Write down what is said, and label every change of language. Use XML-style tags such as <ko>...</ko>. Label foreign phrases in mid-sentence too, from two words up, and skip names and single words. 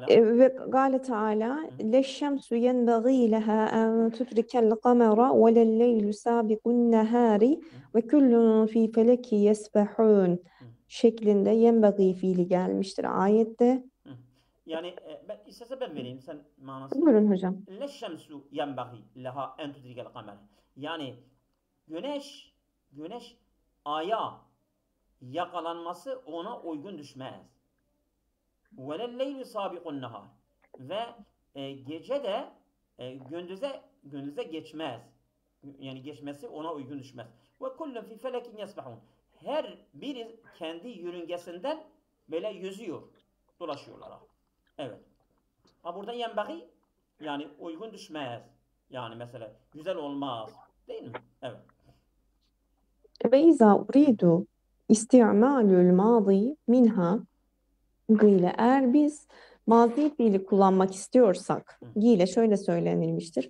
<ar>وقال تعالى لا الشمس ينبغي لها أن تدرك القمر ولا الليل سابق النهار وكل في فلك يسبحون</ar> <tr>şeklinde yenbagî fiili gelmiştir ayette. Yani istersen ben vereyim sen manasını. Buyurun hocam.</tr> <ar>لا الشمس ينبغي لها أن تدرك القمر.</ar> <tr>Yani güneş aya yakalanması ona uygun düşmez.</tr> <ar>وَلَلَّيْلُ سَابِقُ النَّهَارِ</ar> <tr>Ve gece de gündüze geçmez. Yani geçmesi ona uygun düşmez.</tr> <ar>وَكُلُّمْ فِي فَلَكٍ يَسْبَحُونَ</ar> <tr>Her biri kendi yörüngesinden böyle yüzüyor, dolaşıyorlar. Evet. Ha burada yenbagî yani uygun düşmez. Yani mesela güzel olmaz. Değil mi? Evet.</tr> <ar>وإذا أريد استعمال الماضي منها</ar> <tr>ile eğer biz mazi fiili kullanmak istiyorsak ile şöyle söylenilmiştir.</tr>